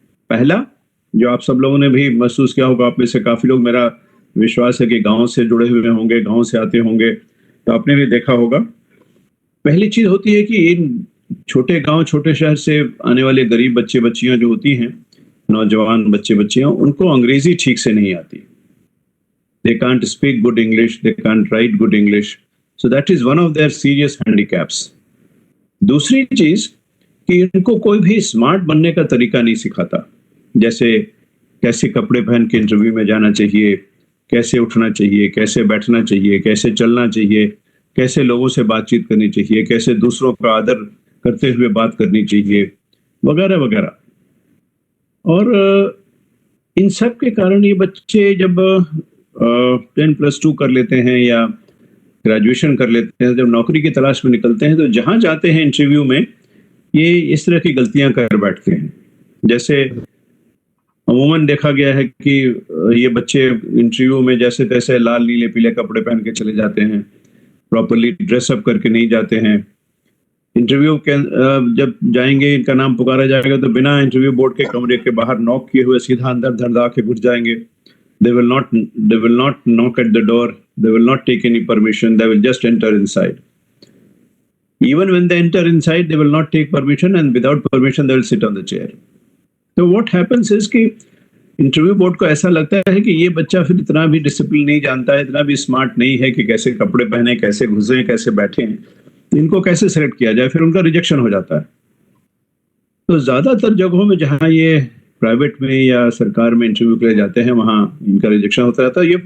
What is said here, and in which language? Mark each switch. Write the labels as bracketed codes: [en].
[hi] पहला, जो आप सब लोगों ने भी महसूस किया होगा, आप में से काफी लोग, मेरा विश्वास है कि गांव से जुड़े हुए होंगे, गांव से आते होंगे, तो आपने भी देखा होगा। पहली चीज होती है कि इन छोटे गांव, छोटे शहर से आने वाले गरीब बच्चे बच्चियां जो होती हैं, नौजवान बच्चे बच्चियां, उनको अंग्रेजी ठीक से नहीं आती। [en] They can't speak good English, they can't write good English. So that is one of their serious handicaps. [hi] दूसरी चीज कि इनको कोई भी स्मार्ट बनने का तरीका नहीं सिखाता, जैसे कैसे कपड़े पहन के इंटरव्यू में जाना चाहिए, कैसे उठना चाहिए, कैसे बैठना चाहिए, कैसे चलना चाहिए, कैसे लोगों से बातचीत करनी चाहिए, कैसे दूसरों का आदर करते हुए बात करनी चाहिए, वगैरह वगैरह। और इन सब के कारण ये बच्चे जब 10+2 कर लेते हैं या ग्रेजुएशन कर लेते हैं, जब नौकरी की तलाश में निकलते हैं, तो जहां जाते हैं इंटरव्यू में ये इस तरह की गलतियां कर बैठते हैं। जैसे अमूमन देखा गया है कि ये बच्चे इंटरव्यू में जैसे तैसे लाल नीले पीले कपड़े पहन के चले जाते हैं, प्रॉपरली ड्रेसअप करके नहीं जाते हैं। इंटरव्यू के जब जाएंगे, इनका नाम पुकारा जाएगा तो बिना इंटरव्यू बोर्ड के कमरे के बाहर नॉक किए हुए सीधा अंदर धड़धा के घुस जाएंगे। [en] They will not knock at the door. They will not take any permission. They will just enter inside. Even when they enter inside, they will not take permission, and without permission, they will sit on the chair. So what happens is [hi] कि interview board को ऐसा लगता है कि ये बच्चा फिर इतना भी डिसिप्लिन नहीं जानता है, इतना भी स्मार्ट नहीं है कि कैसे कपड़े पहने, कैसे घुसे, कैसे बैठे, इनको कैसे सेलेक्ट किया जाए, फिर उनका रिजेक्शन हो जाता है। तो ज्यादातर जगहों में जहां ये प्राइवेट में या सरकार में इंटरव्यू के लिए जाते हैं, वहां इनका रिजेक्शन होता रहता है।